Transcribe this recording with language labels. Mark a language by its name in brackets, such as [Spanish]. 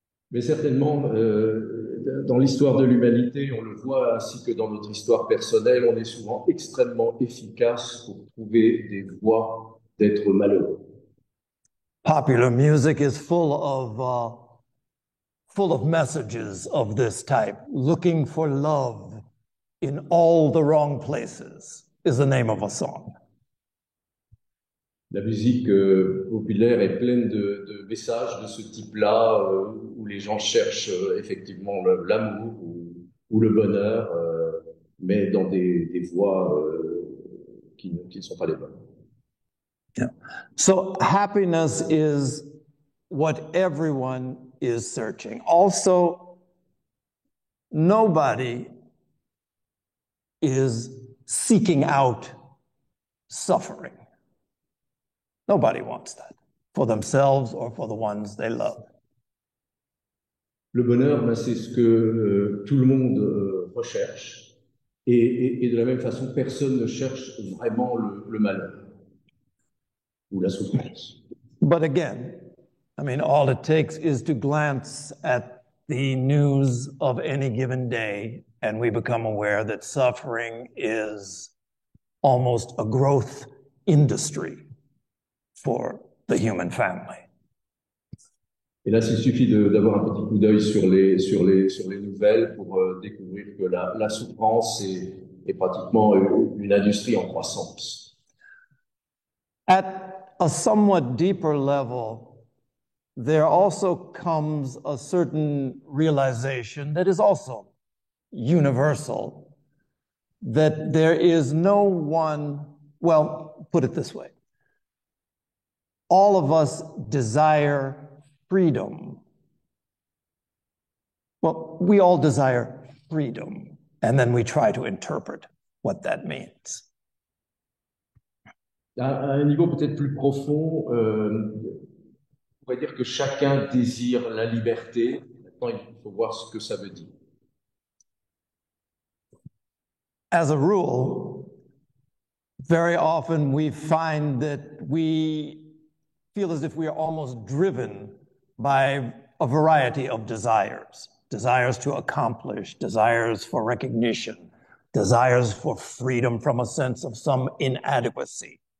[French] Mais certainement, dans l'histoire de l'humanité, on le voit, ainsi que dans notre histoire personnelle, on est souvent extrêmement efficace pour trouver des voies d'être malheureux. [English] Popular music is full of messages of this type. Looking for love in all the wrong places is the name of a song. [French] La musique populaire est pleine de messages de ce type-là, où les gens cherchent effectivement l'amour ou le bonheur, mais dans des voies qui ne sont pas les bonnes. [English] Yeah. So happiness is what everyone is searching. Also, nobody is seeking out suffering. Nobody wants that for themselves or for the ones they love. [French] Le bonheur, c'est ce que tout le monde recherche. Et de la même façon, personne ne cherche vraiment le malheur ou la souffrance. [English] But again, I mean, all it takes is to glance at the news of any given day, and we become aware that suffering is almost a growth industry for the human family. [French] Et là, il suffit d'avoir un petit coup d'œil sur les nouvelles pour découvrir que la souffrance est pratiquement une industrie en croissance. [English] At a somewhat deeper level, there also comes a certain realization that is also universal, that there is no one, well, put it this way. All of us desire freedom. Well, we all desire freedom, and then we try to interpret what that means. [French] À un niveau peut-être plus profond, on pourrait dire que chacun désire la liberté. Maintenant, il faut voir ce que ça veut dire. [English] As a rule, very often we find that we feel as if we are almost driven by a variety of desires. Desires to accomplish, desires for recognition, desires for freedom from a sense of some inadequacy.